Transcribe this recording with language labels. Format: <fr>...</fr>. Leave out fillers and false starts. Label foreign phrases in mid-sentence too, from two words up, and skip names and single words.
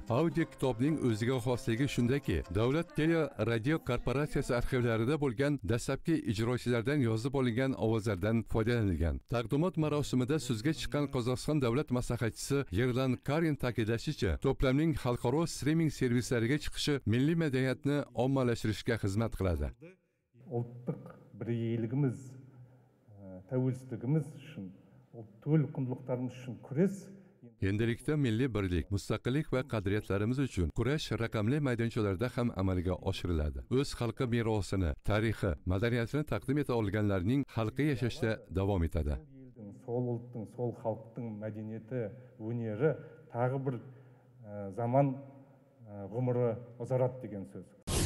<uz>Audio kitobning o'ziga xosligi shundaki, davlat tele radio korporatsiyasi arxivlarida bo'lgan dastlabki ijrochilardan yozib olingan ovozlardan foydalanilgan. Taqdimot marosimida so'zga chiqqan Qozog'iston davlat maslahatchisi Yerlan Karin ta'kidlashicha, to'plamning xalqaro streaming servislariga chiqishi milliy madaniyatni ommalashtirishga xizmat qiladi.</uz> <kk>Ұлттық бірегейлігіміз, тәуелсіздігіміз үшін, төл құндылықтарымыз үшін күрес.</kk> <uz>Endilikda milliy birlik, mustaqillik va qadriyatlarimiz uchun kurash raqamli maydonchalarda ham amalga oshiriladi. O'z xalqi merosini, tarixi, madaniyatini taqdim eta olganlarning xalqi yashashda davom etadi.</uz> <kk>Сол ұлттың, сол халықтың мәдениеті, өнері тағы бір заман ғұмыры ұзарады деген сөз.</kk>